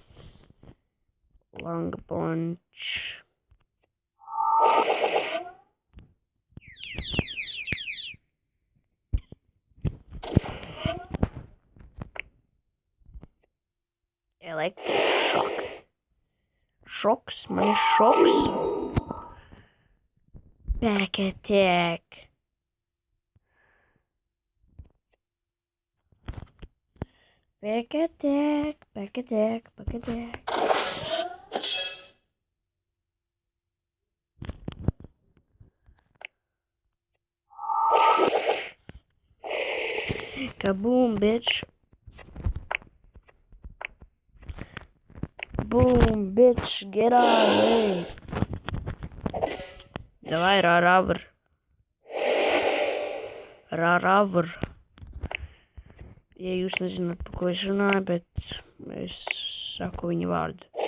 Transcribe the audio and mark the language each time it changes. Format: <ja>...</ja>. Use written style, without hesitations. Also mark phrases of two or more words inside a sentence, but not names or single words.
<en>Long punch. Elektrošok.</en> <lv>Šoks, man ir šoks.</lv> <en>Back attack. Back attack. Kaboom, bitch. Boom, bitch, get out of the way.</en> <ru>Давай, раравр.</ru> <lv>Ja jūs nezināt, par ko es runāju, bet es saku viņa vārdu.</lv>